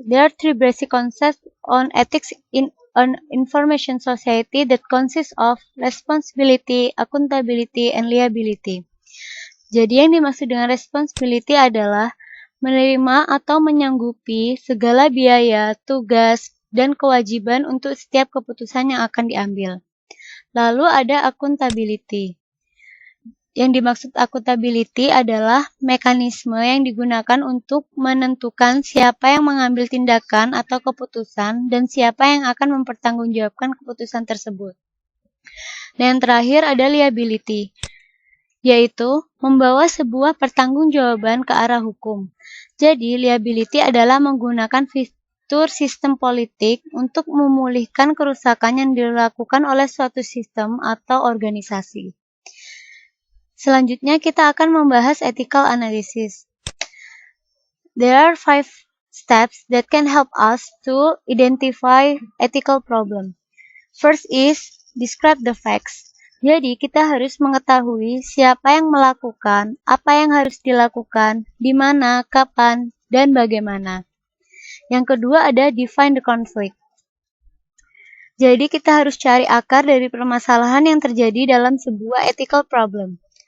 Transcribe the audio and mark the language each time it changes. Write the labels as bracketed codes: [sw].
[en] There are 3 basic concepts on ethics in an information society that consists of responsibility, accountability, and liability. [id] Jadi yang dimaksud dengan responsibility adalah menerima atau menyanggupi segala biaya, tugas, dan kewajiban untuk setiap keputusan yang akan diambil. Lalu ada accountability. Yang dimaksud accountability adalah mekanisme yang digunakan untuk menentukan siapa yang mengambil tindakan atau keputusan dan siapa yang akan mempertanggungjawabkan keputusan tersebut. Dan yang terakhir ada liability, yaitu membawa sebuah pertanggungjawaban ke arah hukum. Jadi, liability adalah menggunakan fitur sistem politik untuk memulihkan kerusakan yang dilakukan oleh suatu sistem atau organisasi. Selanjutnya kita akan membahas ethical analysis. [en] There are 5 steps that can help us to identify ethical problem. First is describe the facts. [id] Jadi kita harus mengetahui siapa yang melakukan, apa yang harus dilakukan, di mana, kapan, dan bagaimana. Yang kedua ada [en] define the conflict. [id] Jadi kita harus cari akar dari permasalahan yang terjadi dalam sebuah ethical problem.